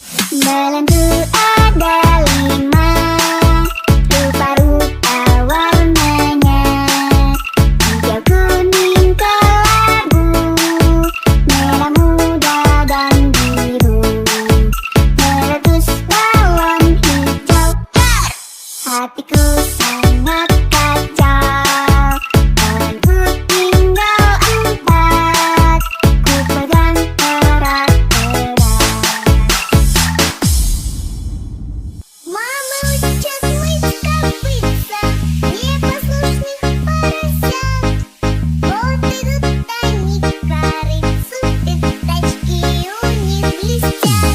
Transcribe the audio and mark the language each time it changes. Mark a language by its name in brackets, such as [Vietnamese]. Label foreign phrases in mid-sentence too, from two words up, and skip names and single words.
[Indonesian] Belenggu ada 5, rupa-rupa warnanya, hijau, kuning, kelabu, merah muda dan biru. Meletus balon hijau, hatiku sangat kacau. Balonku tinggal 4, ku pegang erat-erat. [Russian] Мама учит мыть копытца, непослушных поросят. Вот идут они к корыцу, пятачки у них блестят.